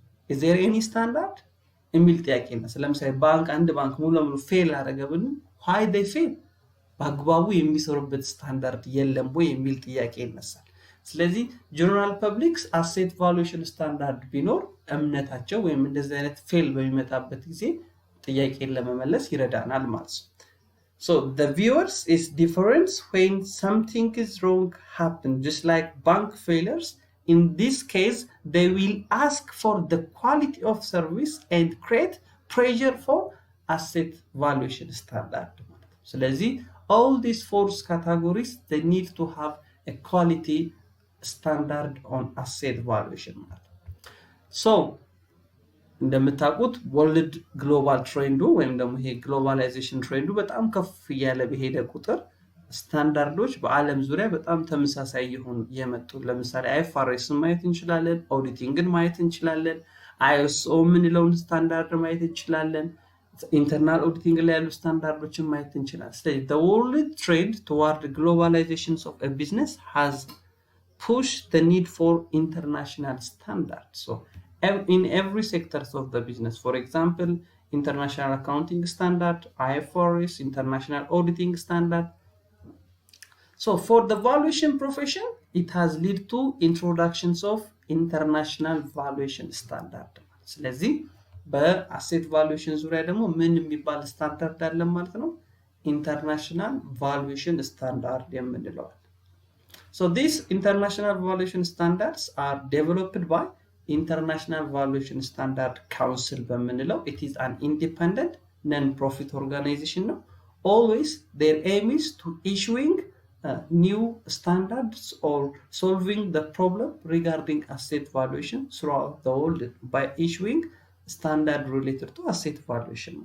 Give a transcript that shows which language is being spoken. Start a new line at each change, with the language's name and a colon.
English: is there any standard
Amharic: የሚል ጥያቄ ነው። ለምሳሌ አንድ ባንክ ሙሉ ለሙሉ ፌል አደረገብን why they fail በአግባቡ የሚሰሩበት ስታንዳርድ የለም ወይ የሚል ጥያቄ ይነሳል። ስለዚህ ጀነራል ፐብሊክስ አሴት ቫሉዌሽን ስታንዳርድ ቢኖር እምነታቸው ወይም እንደዚህ አይነት ፌል በሚመጣበት ጊዜ ጥያቄን ለመመለስ ይረዳናል ማለት ነው።
English: so the viewers is difference when something is wrong happen just like bank failures. In this case they will ask for the quality of service and create pressure for asset valuation standard.
Amharic: ስለዚህ
English: all these four categories they need to have a quality standard on asset valuation
Amharic: ማለት። so እንደምታውቁት ወርልድ ግሎባል ትሬንዱ ወይም ደግሞ ይሄ ግሎባላይዜሽን ትሬንዱ በጣም ከፍ እያለ በሄደ ቁጥር ስታንዳርዶች በአለም ዙሪያ በጣም ተመሳሳይ የመጡ ለምሳሌ አይፋሬስን ማየት እንችላለን፣ ኦዲቲንግን ማየት እንችላለን፣ አይኤስኦ ምንለውን ስታንዳርድ ማየት እንችላለን፣ ኢንተርናል ኦዲቲንግ ላይ ያሉ ስታንዳርዶችን ማየት እንችላለን።
English: ስለዚህ the world trend toward globalization of a business has pushed the need for international standards. So in every sectors of the business, for example, international accounting standard, IFRS, international auditing standard. So for the valuation profession, it has led to introductions of international valuation standard.
Amharic: ስለዚህ በአሴት ቫሉዌሽን ዙሪያ ደግሞ ምን የሚባል ስታንዳርድ አለ ማለት ነው? ኢንተርናሽናል ቫሉዌሽን ስታንዳርድ የምንለው።
English: So these international valuation standards are developed by International Valuation Standard Council በምንለው it is an independent non-profit organization ነው። always their aim is to issuing new standards or solving the problem regarding asset valuation throughout the world by issuing standard related to asset valuation.